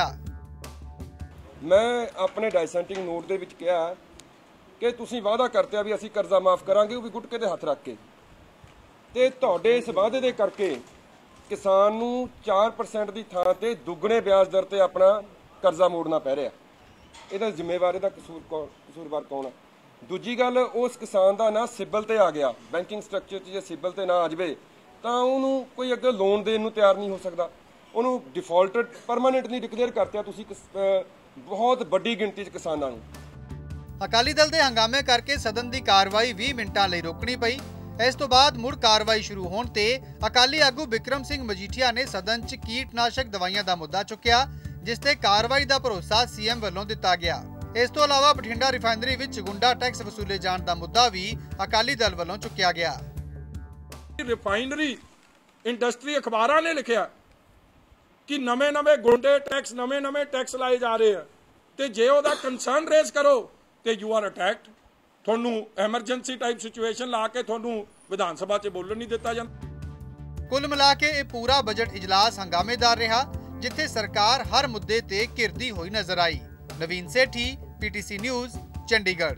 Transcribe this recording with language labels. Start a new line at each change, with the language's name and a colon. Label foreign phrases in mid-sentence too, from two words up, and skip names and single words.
Punjabi: ਮੈਂ ਆਪਣੇ
English: dissenting note
Punjabi: ਦੇ ਵਿੱਚ ਕਿਹਾ ਕਿ ਤੁਸੀਂ ਵਾਅਦਾ ਕਰਦੇ ਭੀ ਅਸੀਂ ਕਰਜ਼ਾ ਮਾਫ਼ ਕਰਾਂਗੇ, ਵੋ ਭੀ ਗੁਟਕੇ ਦੇ ਹੱਥ ਰੱਖ ਕੇ, ਤੇ ਤੁਹਾਡੇ ਇਸ ਵਾਅਦੇ ਦੇ ਕਰਕੇ ਕਿਸਾਨ ਨੂੰ 4% ਦੀ ਥਾਂ ਤੇ ਦੁੱਗਣੇ ਬਿਆਜ ਦਰ ਤੇ ਆਪਣਾ ਕਰਜ਼ਾ ਮੋੜਨਾ ਪੈ ਰਿਹਾ। ਇਹਦਾ ਜ਼ਿੰਮੇਵਾਰ ਇਹਦਾ ਕਸੂਰਵਾਰ ਕੌਣ ਹੈ? ਦੂਜੀ ਗੱਲ, ਉਸ ਕਿਸਾਨ ਦਾ ਨਾ ਸਿਬਲ ਤੇ ਆ ਗਿਆ,
English: banking structure
Punjabi: 'ਚ ਜੇ ਸਿਬਲ ਤੇ ਨਾ ਆ ਜਾਵੇ ਤਾਂ ਉਹਨੂੰ ਕੋਈ ਅੱਗੇ ਲੋਨ ਦੇਣ ਨੂੰ ਤਿਆਰ ਨਹੀਂ ਹੋ ਸਕਦਾ, ਉਹਨੂੰ
English: defaulted permanently declare
Punjabi: ਕਰਤਿਆ ਤੁਸੀਂ ਬਹੁਤ ਵੱਡੀ ਗਿਣਤੀ 'ਚ ਕਿਸਾਨਾਂ ਨੂੰ। ਅਕਾਲੀ ਦਲ ਦੇ ਹੰਗਾਮੇ ਕਰਕੇ ਸਦਨ ਦੀ ਕਾਰਵਾਈ 20 ਮਿੰਟਾਂ ਲਈ ਰੋਕਣੀ ਪਈ। ਇਸ ਤੋਂ ਬਾਅਦ ਮੁੜ ਕਾਰਵਾਈ ਸ਼ੁਰੂ ਹੋਣ ਤੇ ਅਕਾਲੀ ਆਗੂ ਬਿਕਰਮ ਸਿੰਘ ਮਜੀਠੀਆ ਨੇ ਸਦਨ 'ਚ ਕੀਟਨਾਸ਼ਕ ਦਵਾਈਆਂ ਦਾ ਮੁੱਦਾ ਚੁੱਕਿਆ, ਜਿਸ ਤੇ ਕਾਰਵਾਈ ਕਾ ਭਰੋਸਾ ਸੀਐਮ ਵਾਲੋਂ ਦਿੱਤਾ ਗਿਆ। ਇਸ ਤੋਂ ਅਲਾਵਾ ਬਠਿੰਡਾ ਰਿਫਾਇਨਰੀ ਵਿੱਚ ਗੁੰਡਾ ਟੈਕਸ ਵਸੂਲੇ ਜਾਣੇ ਕਾ ਮੁੱਦਾ ਭੀ ਅਕਾਲੀ ਦਲ ਵਾਲੋਂ ਚੁੱਕਿਆ ਗਿਆ।
English: refinery industry
Punjabi: ਅਖ਼ਬਾਰਾਂ ਨੇ ਲਿਖਿਆ ਕਿ ਨਵੇਂ ਗੁੰਡੇ ਟੈਕਸ ਨਵੇਂ ਟੈਕਸ ਲਾਏ ਜਾ ਰਹੇ ਹੈਂ, ਤੋ ਜੇ ਓਦਾ
English: concern raise
Punjabi: ਕਰੋ ਤੋ
English: you are attacked.
Punjabi: थोनू
English: emergency type situation
Punjabi: ਲਾ ਕੇ ਥੋਨੂੰ ਵਿਧਾਨ ਸਭਾ 'ਚ ਬੋਲਣ ਨਹੀਂ ਦਿੱਤਾ ਜਾਂਦਾ। ਕੁੱਲ ਮਿਲਾ ਕੇ ਯਹ ਪੂਰਾ ਬਜਟ ਇਜਲਾਸ ਹੰਗਾਮੇਦਾਰ ਰਿਹਾ, ਜਿੱਥੇ ਸਰਕਾਰ ਹਰ ਮੁੱਦੇ ਤੇ ਘਿਰਦੀ ਹੋਈ ਨਜ਼ਰ ਆਈ। नवीन सेठी, PTC न्यूज़, चंडीगढ़।